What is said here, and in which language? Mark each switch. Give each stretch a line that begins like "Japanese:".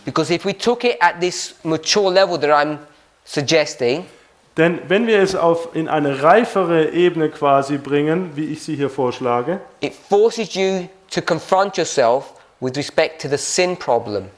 English: Because if we took it at this mature level that I'm suggesting,
German: Denn wenn wir es in eine reifere Ebene quasi bringen, wie ich sie hier vorschlage,
English: it forces you to confront yourself with respect to the sin problem.